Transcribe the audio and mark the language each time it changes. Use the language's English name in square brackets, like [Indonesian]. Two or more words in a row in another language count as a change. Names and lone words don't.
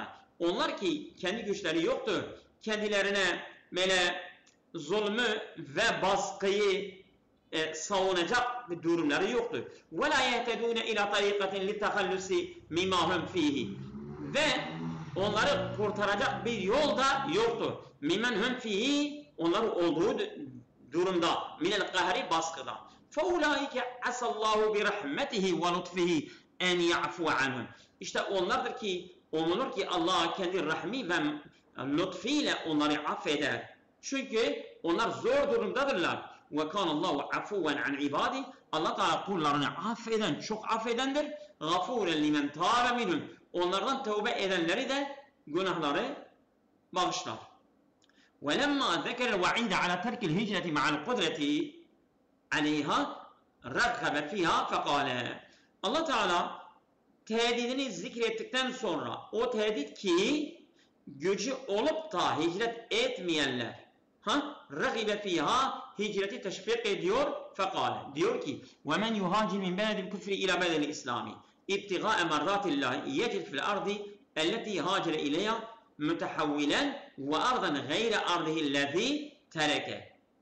[Turkish] Onlar ki kendi güçleri yoktur. Kendilerine böyle zulmü ve baskıyı savunacak bir durumları yoktur. [Arabic] ولا يهتدون إلى طريقة للتخلص مما هم فيه. [Turkish] Ve onları kurtaracak bir yol da yoktur. [Arabic] مما هم فيه [Turkish] onlar olduğu durumda [Arabic] من القهر baskıda. فَاُولَٰئِكَ عَسَى اللّٰهُ بِرَحْمَتِهِ وَلُطْفِهِ اَنْ يَعْفُوَ عَنْهُمْ. [Turkish] İşte onlardır ki, umulur ki Allah kendi rahmi ve lütfiyle onları affeder. Çünkü onlar zor durumdadırlar. [Arabic] وَكَانَ اللّٰهُ عَفُوًا عَنْ عِبَادِهِ. [Turkish] Allah Teala kullarını affeden, çok affedendir. [Arabic] غَفُورًا لِمَنْ تَابَ مِنْهُمْ. [Turkish] Onlardan tövbe edenleri de günahları bağışlar. [Arabic] وَلَمَّا ذَكَرَ الْوَعِيدَ عَلَى تَرْكِ الْهِجْرَةِ مَعَ الْقُدْرَةِ عليها رغب فيها فقال. [Turkish] Allah Teala tehdidini zikrettikten sonra o tehdit ki gücü olup da hicret etmeyenler [Arabic] راغبة فيها [Turkish] hicreti teşvik ediyor fekale. Diyor ki [Arabic] ومن يهاجر من بلد الكفر إلى بلد الإسلام ابتغاء مرضاة الله يجد في الأرض التي هاجر إليها متحولا وأرضا غير أرضه الذي ترك.